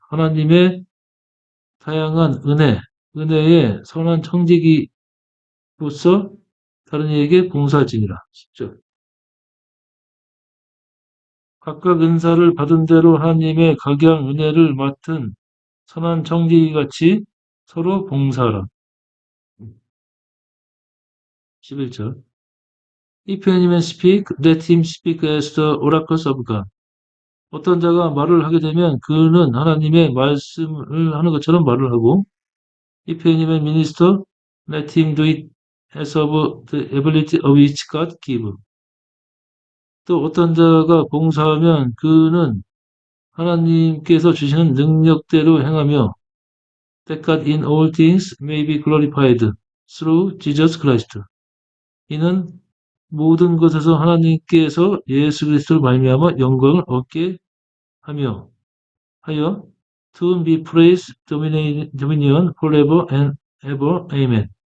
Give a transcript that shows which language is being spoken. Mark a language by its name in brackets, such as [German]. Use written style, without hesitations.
[Korean] 하나님의 다양한 은혜의 선한 청지기로서 다른 이에게 봉사할지니라. 10절. 각각 은사를 받은 대로 하나님의 각양 은혜를 맡은 선한 청지기같이 서로 봉사하라. 11절. [English] If any man speak, let him speak as the oracles of God. [Korean] 어떤 자가 말을 하게 되면 그는 하나님의 말씀을 하는 것처럼 말을 하고 [English] If any man minister, let him do it as of the ability of which God give. [Korean] 또 어떤 자가 봉사하면 그는 하나님께서 주시는 능력대로 행하며 [English] that God in all things may be glorified through Jesus Christ. [Korean] 이는 모든 것에서 하나님께서 예수 그리스도로 말미암아 영광을 얻게 하여 [English] to be praised, dominion forever and ever. Amen.